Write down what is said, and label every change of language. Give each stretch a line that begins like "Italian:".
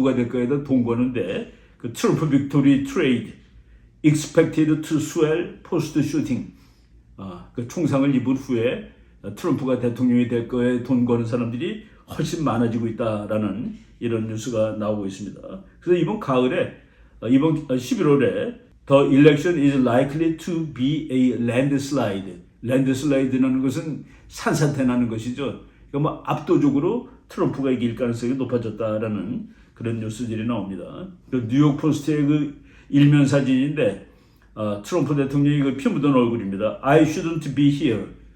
Korean: 누가 될까에다 돈 거는데 트럼프 빅토리 트레이드
English: expected to swell post shooting.
Korean: 총상을 입은 후에 트럼프가 대통령이 될 거에 돈 거는 사람들이 훨씬 많아지고 있다라는 이런 뉴스가 나오고 있습니다. 그래서 이번 가을에, 이번 11월에
English: The election is likely to be a landslide.
Korean: 랜드슬라이드라는 것은 산사태 나는 것이죠. 그러니까 압도적으로 트럼프가 이길 가능성이 높아졌다라는 그런 뉴스들이 나옵니다. 뉴욕 포스트의 일면 사진인데 트럼프 대통령이 피 묻은 얼굴입니다.
English: I shouldn't be here.